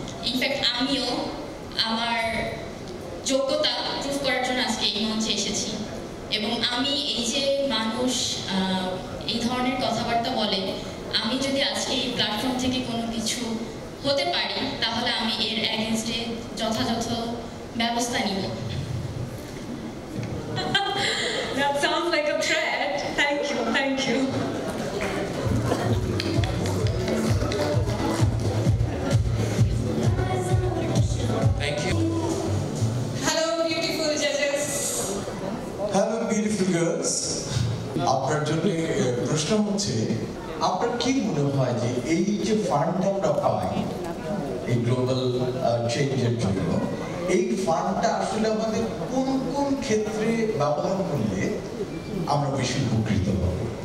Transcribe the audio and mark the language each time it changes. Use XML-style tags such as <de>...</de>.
<bn>In fact আমিও আমার যোগ্যতা প্রুভ করার জন্য আজকে এই মঞ্চে এসেছি। এবং আমি এই যে মানুষ এই ধরনের কথাবার্তা বলে, আমি যদি আজকে এই প্ল্যাটফর্ম থেকে কোনো কিছু হতে পারি তাহলে আমি এর অ্যাগেনস্টে যথাযথ ব্যবস্থা নিব।</bn> <en>That sounds like a threat. Thank you, thank you. Thank you. Hello, beautiful judges. Hello beautiful girls,</en> <bn>আপনার জন্য প্রশ্ন হচ্ছে আপনার কি মনে হয় যে এই যে ফান্ডটা আমরা পাই এই গ্লোবাল চেঞ্জের জন্য, এই ফান্ডটা আসলে আমাদের কোন কোন ক্ষেত্রে ব্যবহার করলে আমরা বেশি উপকৃত হব?</bn>